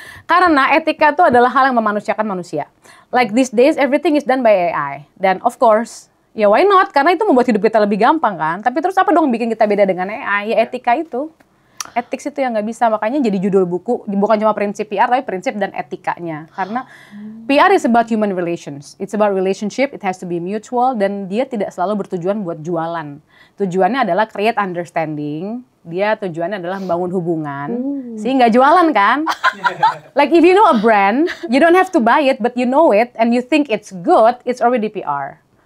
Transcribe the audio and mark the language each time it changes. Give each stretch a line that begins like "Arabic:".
Indonesian: Karena etika itu adalah hal yang memanusiakan manusia.
English: Like these days everything is done by AI.
Indonesian: Dan
English: of course, ya why not?
Indonesian: Karena itu membuat hidup kita lebih gampang kan. Tapi terus apa dong bikin kita beda dengan AI? Ya etika itu. Ethics itu yang nggak bisa. Makanya jadi judul buku bukan cuma prinsip PR tapi prinsip dan etikanya. Karena
English: PR is about human relations. It's about relationship. It has to be mutual
Indonesian: dan dia tidak selalu bertujuan buat jualan. Tujuannya adalah
English: create understanding.
Indonesian: Dia tujuannya adalah membangun hubungan. Sehingga jualan kan?
English: Like if you know a brand, you don't have to buy it, but you know it and you think it's good, it's already PR.